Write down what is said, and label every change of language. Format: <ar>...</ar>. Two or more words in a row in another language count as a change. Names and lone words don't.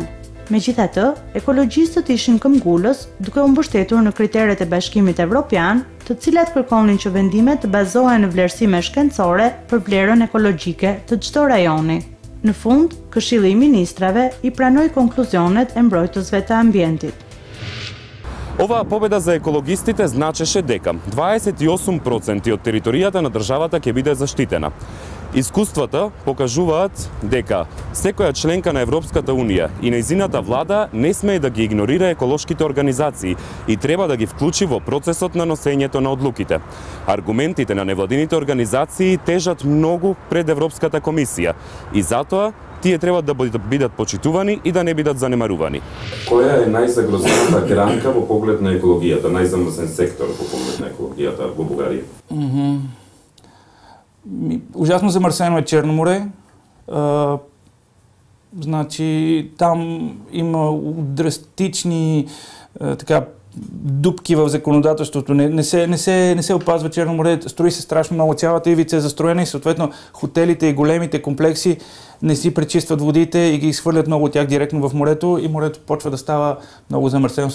<sq>Megjithatë, ekologjistët ishin këmbgulës duke u mbështetur në kriteret e Bashkimit Evropian, të cilat kërkonin që vendimet të bazohen në vlerësime shkencore për vlerën ekologjike të çdo rajoni. Në fund, Këshilli i Ministrave i pranoi konkluzionet e mbrojtësve të ambientit.</sq> <mk>Оваа победа за екологистите значеше дека 28% од територијата на државата ќе биде заштитена. Искуствата покажуваат дека секоја членка на Европската Унија и нејзината влада не смее да ги игнорира еколошките организации и треба да ги вклучи во процесот на носењето на одлуките. Аргументите на невладините организации тежат многу пред Европската комисија и затоа тие треба да бидат почитувани и да не бидат занемарувани. Која е најзагрозената гранка во поглед на екологијата, најзамрсен сектор во поглед на екологијата во Бугарија?</mk> <bg>Ужасно замърсено е Черно море. Значи, там има драстични дупки в законодателството. Не се опазва Черно море, строи се страшно много, цялата ивица е застроена и съответно хотелите и големите комплекси не си пречистват водите и ги изхвърлят много от тях директно в морето и морето почва да става много замърсено.</bg>